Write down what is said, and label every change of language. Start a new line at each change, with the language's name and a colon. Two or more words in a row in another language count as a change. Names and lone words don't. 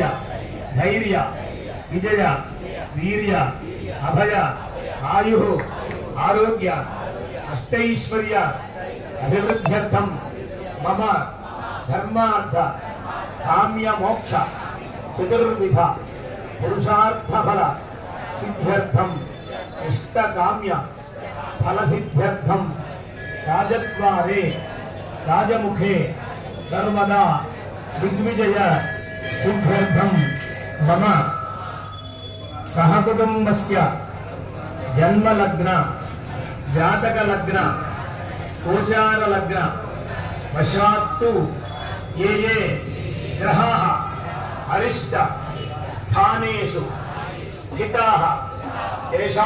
Sanskrit: ధైర్య విజయ వీర్య అభయ ఆయు ఆరోగ్య అష్టైశ్వర్య అభివృద్ధ్యర్థం మమ ధర్మార్థ కామ్య మోక్ష చతుర్విధ పురుషార్థ ఫల సిద్ధ్యర్థం ఇష్టకామ్య ఫల సిద్ధ్యర్థం రాజద్వారే రాజముఖే सर्वदा दिग्विजय सिद्ध्यर्थं मम सहकुटुम्बस्य जन्मलग्न जातकलग्न गोचारलग्न वशात्तु ये ये ग्रहाः अरिष्ट स्थानेषु स्थिताः तेषां